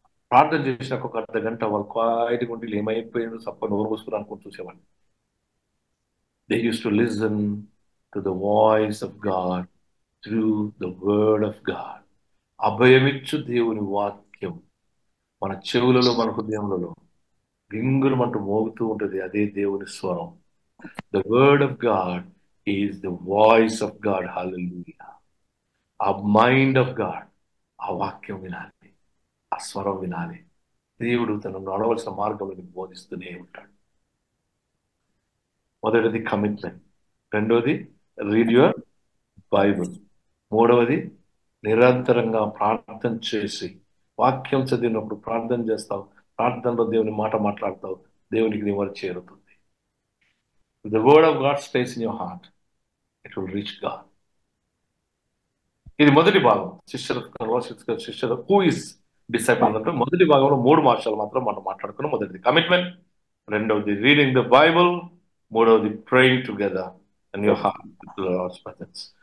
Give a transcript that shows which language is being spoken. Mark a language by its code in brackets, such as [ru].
[te] ప్రార్థన చేసినాక ఒక అర్ధ గంట వాళ్ళు క్వాయిట్గా ఉండి ఏమైపోయిందో తప్ప నోరు మూసుకుని అనుకుని చూసేవాడిని. [en] They use to listen to the voice of God through the word of God. [te] అభయమిచ్చు దేవుని వాక్యం మన చెవులలో మన హృదయములలో గింగులు అంటూ మోగుతూ ఉంటుంది. అదే దేవుని స్వరం. [en] The word of God is the voice of God. Hallelujah. A mind of God. [te] ఆ వాక్యం వినాలి, ఆ స్వరం వినాలి. దేవుడు తనను నడవలసిన మార్గంలో బోధిస్తూనే ఉంటాడు. మొదటిది కమిట్మెంట్, రెండవది [en] read your Bible, [te] మూడవది నిరంతరంగా ప్రార్థన చేసి వాక్యం చదివినప్పుడు ప్రార్థన చేస్తావు, ప్రార్థనలో దేవుని మాట మాట్లాడతావు, దేవునికి నీ వరకు చేరుతుంది. [en] If the word of God stays in your heart, it will reach God. [te] ఇది మొదటి భాగం. శిష్యుల [en] who is disciple [te] అంటే మొదటి భాగంలో 3 అంశాలు మాత్రం మనం మాట్లాడుకున్నాం. [en] మొదటిది కమిట్మెంట్, రెండవది reading the Bible, మూడవది praying together in your heart with Lord's presence.